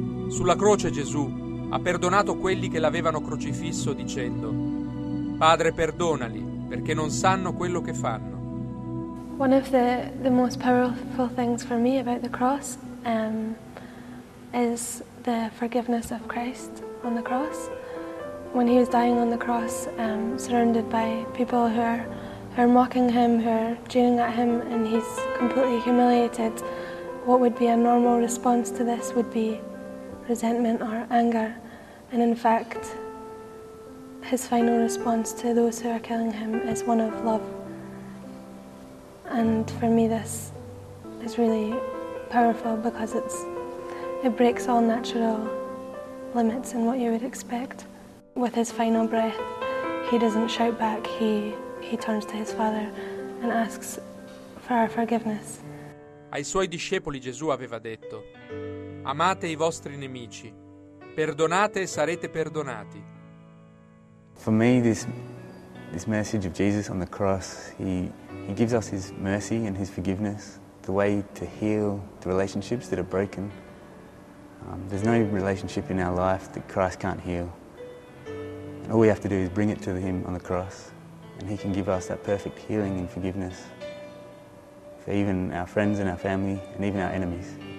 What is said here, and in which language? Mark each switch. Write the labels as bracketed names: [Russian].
[Italian] Sulla croce Gesù ha perdonato quelli che l'avevano crocifisso dicendo: Padre, perdonali, perché non sanno quello che fanno. [English] One of the most powerful things for me about the cross is the forgiveness of Christ on the cross. When he was dying on the cross, surrounded by people who are mocking him, who are jeering at him, and he's completely humiliated, what would be a normal response to this would be resentment or anger. And in fact, his final response to those who are killing him is one of love. And for me this is really powerful because it breaks all natural limits and what you would expect. With his final breath, he doesn't shout back, he turns to his Father and asks for our forgiveness. [Italian] Ai suoi discepoli Gesù aveva detto: Amate i vostri nemici, perdonate e sarete perdonati. [English] For me, this message of Jesus on the cross, he gives us his mercy and his forgiveness, the way to heal the relationships that are broken. There's no relationship in our life that Christ can't heal. And all we have to do is bring it to him on the cross, and he can give us that perfect healing and forgiveness for even our friends and our family and even our enemies.